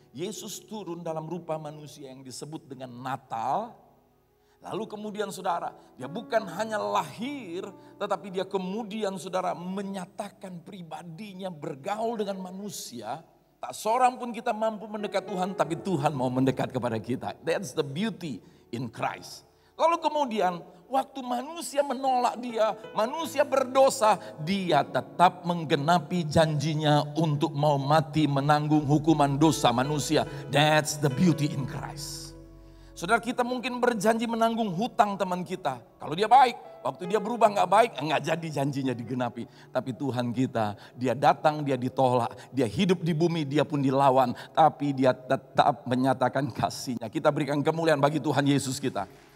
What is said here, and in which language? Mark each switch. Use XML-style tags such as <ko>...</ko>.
<id>Yesus turun dalam rupa manusia yang disebut dengan Natal. Lalu kemudian saudara, dia bukan hanya lahir, tetapi dia kemudian saudara menyatakan pribadinya bergaul dengan manusia. Tak seorang pun kita mampu mendekat Tuhan, tapi Tuhan mau mendekat kepada kita.</id> <en>That's the beauty in Christ.</en> <id>Lalu kemudian waktu manusia menolak Dia, manusia berdosa, Dia tetap menggenapi janjinya untuk mau mati menanggung hukuman dosa manusia.</id> <en>That's the beauty in Christ.</en> <id>Saudara, kita mungkin berjanji menanggung hutang teman kita. Kalau dia baik, waktu dia berubah nggak baik, nggak jadi janjinya digenapi. Tapi Tuhan kita, Dia datang, Dia ditolak, Dia hidup di bumi, Dia pun dilawan. Tapi Dia tetap menyatakan kasih-Nya. Kita berikan kemuliaan bagi Tuhan Yesus kita.</id>